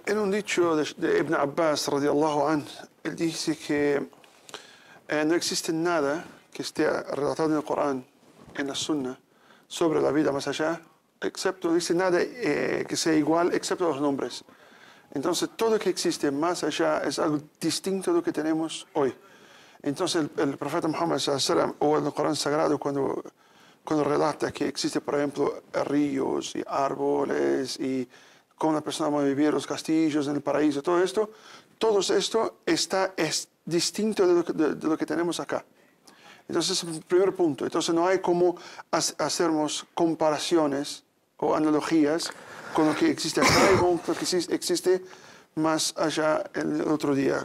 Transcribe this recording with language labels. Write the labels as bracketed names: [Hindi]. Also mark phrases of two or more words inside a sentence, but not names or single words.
[Spanish] En un dicho de Ibn Abbas, [Arabic] رضي الله عنه, [Spanish] él dice que no existe nada que esté relatado en el Corán, en la Sunna, sobre la vida más allá, excepto, dice nada que sea igual, excepto los nombres. Entonces, todo lo que existe más allá es algo distinto de lo que tenemos hoy. Entonces, el profeta Muhammad [Arabic] صلى الله عليه وسلم, [Spanish] o en el Corán Sagrado, cuando relata que existe, por ejemplo, ríos y árboles y cómo una persona va a vivir, los castillos en el paraíso, todo esto es distinto de lo que tenemos acá. Entonces, ese es el primer punto. Entonces, no hay cómo hacernos comparaciones o analogías con lo que existe acá y con lo que existe más allá en el otro día.